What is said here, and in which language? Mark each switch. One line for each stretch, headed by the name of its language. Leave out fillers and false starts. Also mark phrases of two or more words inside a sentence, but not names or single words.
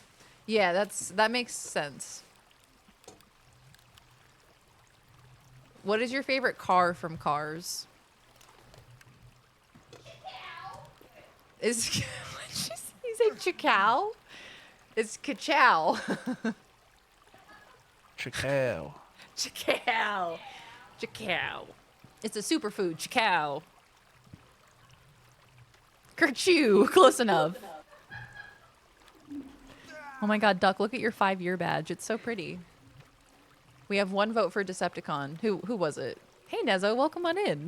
English: Yeah, that makes sense. What is your favorite car from Cars? Is what did you say? Chacow? It's Kachow. Chacow. Chacow. Chacow. It's a superfood. Chacow. Kerchoo. Close enough. Oh my god, Duck, look at your 5-year badge. It's so pretty. We have 1 vote for Decepticon. Who was it? Hey, Nezo, welcome on in.